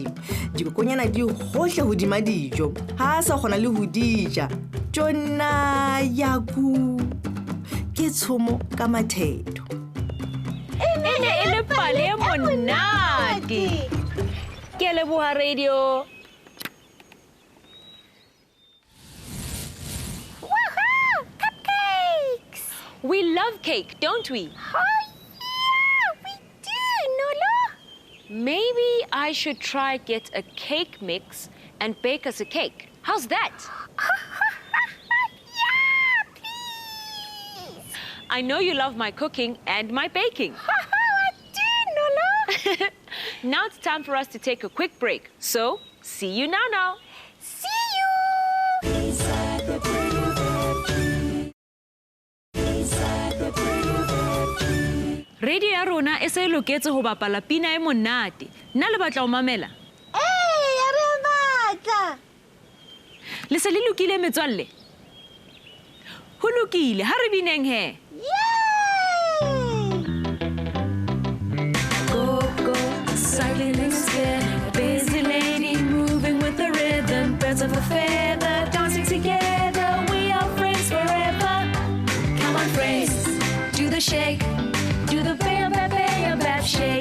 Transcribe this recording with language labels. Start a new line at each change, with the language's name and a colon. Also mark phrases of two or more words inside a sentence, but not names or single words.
Southern Sotho: Dikokonyana di hohle hodima dijo, ha a sa kgona le ho dija. Jona Yaku, ke tshomo ka matheto. Ene e le pale e monate. Ke leboha radio.
English: We love cake, don't we? Oh, yeah! We do, Nolo! Maybe I should try get a cake mix and bake us a cake. How's that? Yeah, please! I know you love my cooking and my baking. I do, Nolo! Now it's time for us to take a quick break. So, see you now. See you! Inside the Baobab tree. Inside the Baobab tree.
Southern Sotho: Radio ya rona e se e loketse ho bapala pina e monate. Nna le batla ho mamela. Hey, re batla! Le se le lokile metswalle? Ho lokile, ha re bineng he. Yay!
English: Go, go, cycling and scared. A busy lady moving with the rhythm. Birds of a feather dancing together. We are friends forever. Come on, friends, do the shake. Do the Baobab, Baobab shake.